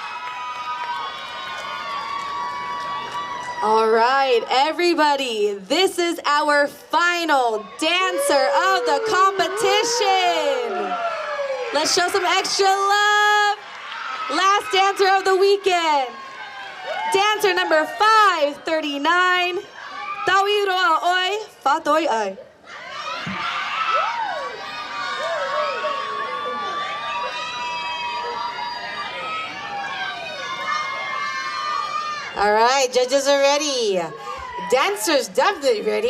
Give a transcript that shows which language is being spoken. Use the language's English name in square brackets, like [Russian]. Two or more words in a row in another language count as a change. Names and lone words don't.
[English] All right, everybody, this is our final dancer of the competition. Let's show some extra love. Last dancer of the weekend. Dancer number 539. Kawailehua oi fatoi ai. All right, judges are ready. Dancers definitely ready.